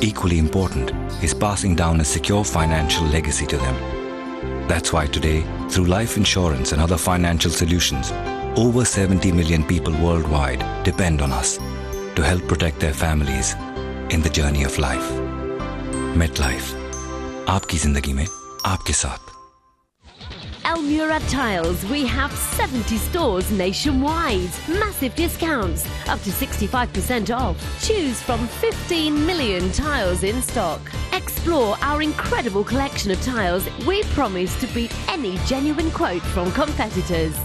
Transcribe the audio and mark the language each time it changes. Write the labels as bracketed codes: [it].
[en] Equally important is passing down a secure financial legacy to them. That's why today, through life insurance and other financial solutions, over 70 million people worldwide depend on us to help protect their families in the journey of life. [hi] MetLife, आपकी जिंदगी में आपके साथ। [en] Almurad Tiles, we have 70 stores nationwide. Massive discounts, up to 65% off. Choose from 15 million tiles in stock. Explore our incredible collection of tiles. We promise to beat any genuine quote from competitors.